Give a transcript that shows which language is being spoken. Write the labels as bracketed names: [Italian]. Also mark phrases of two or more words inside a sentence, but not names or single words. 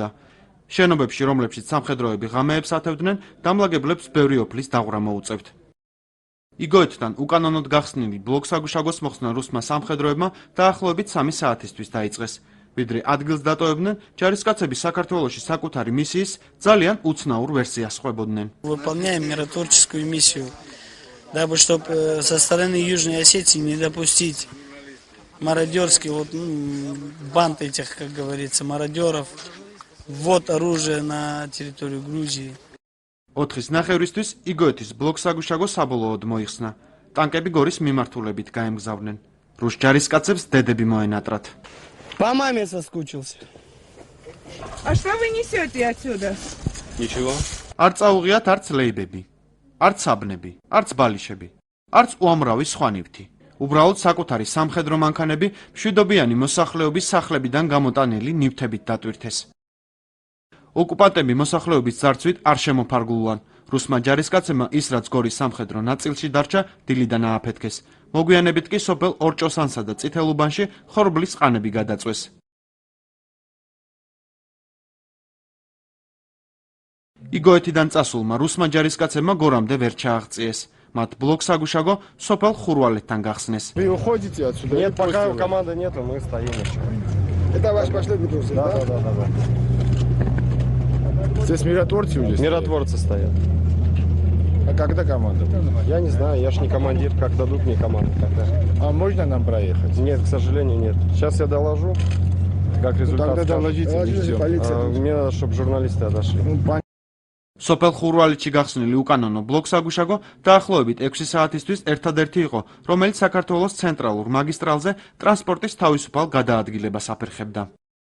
[Georgian] შენობებში, რომლებშიც სამხედროები ღამეებს ათევდნენ, დამლაგებლებს ბევრი ოფლის დაღვრა მოუწევთ. იგოეთთან უკანონოდ გახსნილი ბლოკსაგუშაგოს მოხსნა რუსმა სამხედროებმა დაახლოებით 3 საათისთვის დაიწყეს. ვიდრე ადგილს დატოვებდნენ, ჯარისკაცები საქართველოში საკუთარი მისიის ძალიან უცნაურ ვერსიას ხვებოდნენ. [Russian] Выполняем миротворческую миссию, дабы чтобы со стороны Южной Осетии не допустить мародерский банд этих, как говорится, мародеров, ввод оружия на территорию Грузии. [Georgian] 4-ის ნახევრისთვის იგოეთის ბლოკსაგუშაგო საბოლოოდ მოიხსნა. ტანკები გორის მიმართულებით გაემგზავრნენ. რუს ჯარისკაცებს დედები მოენატრათ. [Russian] По маме соскучился. А что вы несете отсюда? Ничего. [Georgian] არ წაუღიათ არც ლეიბები, არც საბნები, არც ბალიშები, არც უამრავი სხვა ნივთი. უბრალოდ საკუთარი სამხედრო მანქანები მშვიდობიანი მოსახლეობის სახლებიდან გამოტანილი ნივთებით დატვირთეს. ოკუპანტები მოსახლეობის ძარცვით არ შემოფარგლულან. რუსმა ჯარისკაცებმა ის, რაც გორის სამხედრო ნაწილში დარჩა, დილიდან ააფეთქეს. მოგვიანებით კი სოფელ ორჭოსანსა და წითელუბანში ხორბლის ყანები გადაწვეს. იგოეთიდან წასულმა რუსმა ჯარისკაცებმა გორამდე ვერ ჩააღწიეს. მათ ბლოკსაგუშაგო სოფელ ხურვალეთთან გახსნეს. [Russian] Вы уходите отсюда? Нет, пока команды нету, мы стоим еще. Это ваш последний курс, да? Да. Здесь миротворцы уже стоят? Миротворцы стоят. А когда команда? Я не знаю, я ж не командир, как дадут мне команду тогда. А можно нам проехать? Нет, к сожалению, нет. Сейчас я доложу, как результат. Тогда скажу. доложите, не ждем. Мне надо, чтобы журналисты отошли. [Georgian] სოფელ ხურვალეთში გახსნილი უკანონო ბლოკსაგუშაგო დაახლოებით 6 საათისთვის ერთადერთი იყო, რომელიც საქართველოს ცენტრალურ მაგისტრალზე ტრანსპორტის თავისუფალ გადაადგილებას აფერხებდა.